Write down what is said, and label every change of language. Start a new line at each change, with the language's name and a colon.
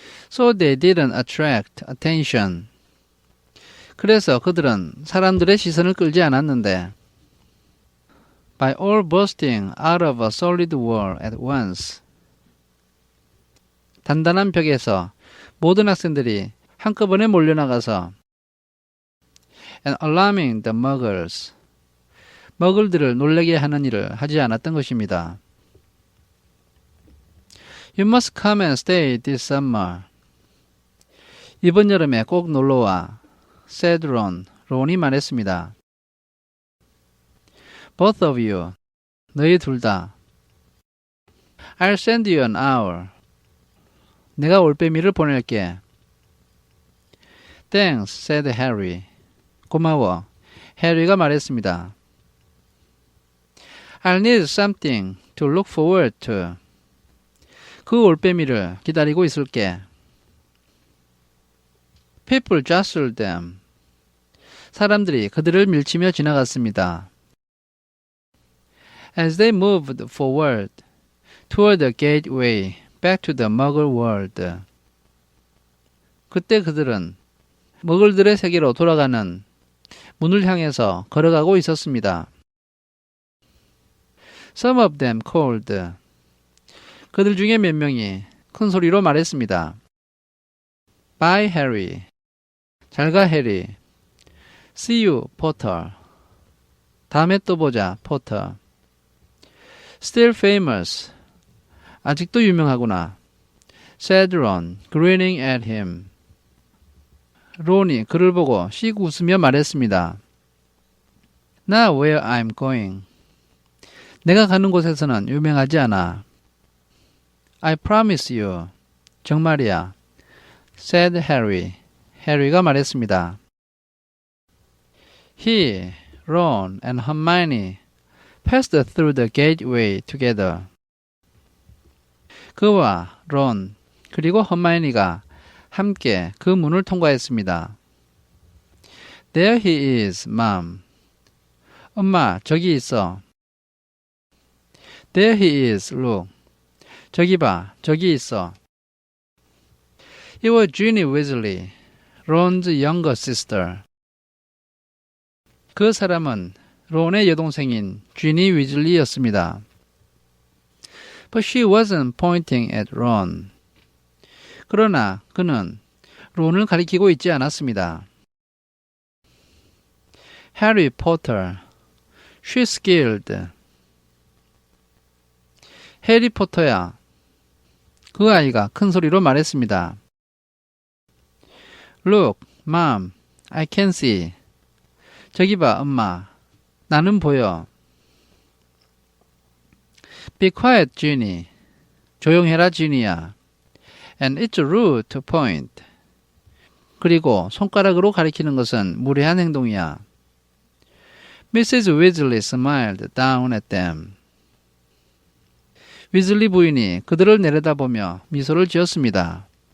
English: So they didn't attract attention.
Korean: 그래서 그들은 사람들의 시선을 끌지 않았는데
English: by all bursting out of a solid wall at once.
Korean: 단단한 벽에서 모든 학생들이 한꺼번에 몰려나가서
English: and alarming the muggles.
Korean: 머글들을 놀라게 하는 일을 하지 않았던 것입니다.
English: You must come and stay this summer.
Korean: 이번 여름에 꼭 놀러와.
English: said Ron.
Korean: 론이 말했습니다.
English: Both of you.
Korean: 너희 둘 다.
English: I'll send you an hour.
Korean: 내가 올빼미를 보낼게.
English: Thanks, said Harry.
Korean: 고마워. 해리가 말했습니다.
English: I'll need something to look forward to.
Korean: 그 올빼미를 기다리고 있을게.
English: People jostled them.
Korean: 사람들이 그들을 밀치며 지나갔습니다.
English: As they moved forward toward the gateway back to the Muggle world.
Korean: 그때 그들은 머글들의 세계로 돌아가는 문을 향해서 걸어가고 있었습니다.
English: Some of them called.
Korean: 그들 중에 몇 명이 큰 소리로 말했습니다.
English: Bye, Harry.
Korean: 잘가, 해리.
English: See you, Potter.
Korean: 다음에 또 보자, Potter.
English: Still famous.
Korean: 아직도 유명하구나.
English: said Ron, grinning at him.
Korean: 론이 그를 보고 씩 웃으며 말했습니다.
English: Not where I'm going.
Korean: 내가 가는 곳에서는 유명하지 않아.
English: I promise you.
Korean: 정말이야.
English: said Harry.
Korean: 해리가 말했습니다.
English: He, Ron, and Hermione passed through the gateway together.
Korean: 그와 론, 그리고 허마이니가 함께 그 문을 통과했습니다.
English: There he is, Mom.
Korean: 엄마, 저기 있어.
English: There he is, look.
Korean: 저기 봐, 저기 있어.
English: It was Ginny Weasley, Ron's younger sister.
Korean: 그 사람은 론의 여동생인 쥐니 위즐리였습니다.
English: But she wasn't pointing at Ron.
Korean: 그러나 그는 론을 가리키고 있지 않았습니다.
English: Harry Potter, she's skilled.
Korean: 해리 포터야. 그 아이가 큰 소리로 말했습니다.
English: Look, Mom, I can see.
Korean: 저기 봐, 엄마. 나는 보여.
English: Be quiet, Ginny.
Korean: 조용해라, 지니야.
English: And it's rude to point.
Korean: 그리고 손가락으로 가리키는 것은 무례한 행동이야.
English: Mrs. Weasley smiled down at them.
Korean: 위즐리 부인이 그들을 내려다보며 미소를 지었습니다.